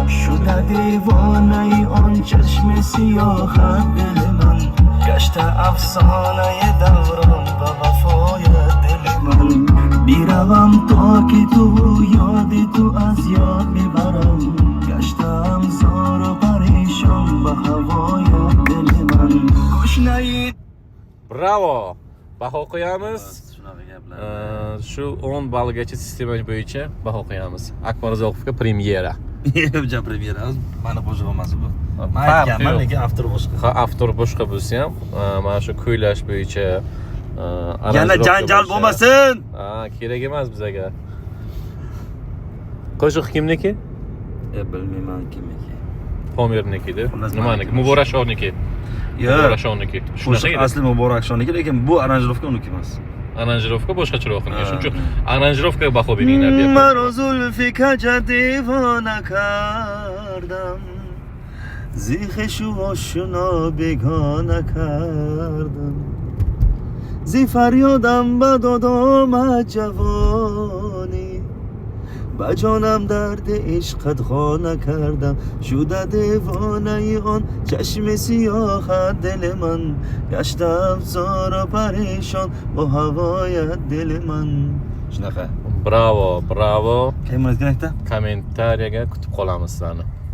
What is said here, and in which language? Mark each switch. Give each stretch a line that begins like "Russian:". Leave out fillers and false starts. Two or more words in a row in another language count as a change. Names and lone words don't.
Persian: شده دیوانه ای آن چشم سیاهت دل من گشته افسانه دوران با وفای دل من بیروم تا که تو یاد تو از یاد میبرم گشتم زار و پریشان با هوای دل من گشنه
Uzbek: Bravo. Baho qo'yamiz. Shunaqa gaplar. Shu 10 ballgacha sistema bo'yicha baho qo'yamiz. Akbar Uzoqovga premyera. Yo'q, premyera. Mani qo'shig'im emas bu. Men Farqi aytganman, yo'q. lekin avtor boshqa. Ha, avtor boshqa bo'lsa ham, mana shu kuylash bo'yicha Yana janjal bo'lmasin. Ha, kerak emas bizga. Qo'shiq kimniki? Bilmayman kimniki. Pomirnikida. Xullas, Nimaniki? Muborak Shohniki. Yo'q. Muborak Shohniki. Qo'shiq asli Muborak Shohniki, lekin bu aranjirovka uniki emas. Aranjirovka boshqacharoq qilingan. Shuning uchun aranjirovkaga baho beringlar deyapman.
Persian: مرا زلفی کجا دیوانه کردم زیخش و آشنا بگانه کردم زی فریادم بداد آمد جوانی با جانم درد عشقت خانه کردم شده دیوانه ای آن چشم سیاه دل من گشتم زار و پریشان با هوای دل من
Uzbek: Shunaqa. Bravo, bravo. Keyin buni aytgan Kommentariyaga kutib qolamiz sizlarni.